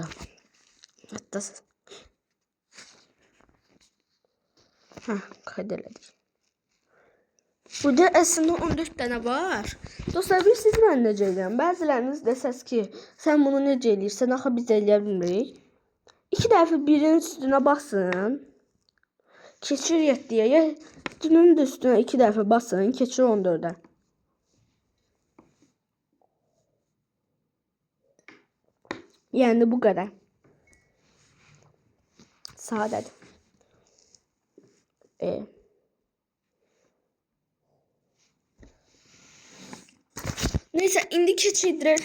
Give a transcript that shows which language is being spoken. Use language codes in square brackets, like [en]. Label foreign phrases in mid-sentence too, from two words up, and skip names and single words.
[tr] Hatta kaydeledik. Burada aslında 14 tane var. [az] Dostlar bir siz mən necə eləyəm? Bəziləriniz desəz ki, sən bunu necə eləyirsən, axı biz eləyə bilmirik. 2 dəfə birinin üstünə basın. Keçir 7'ye. Dünün də üstünə 2 dəfə basın, keçir 14'e. [tr] Yani bu kadar. Sadece. Neyse [az] indi keçidir.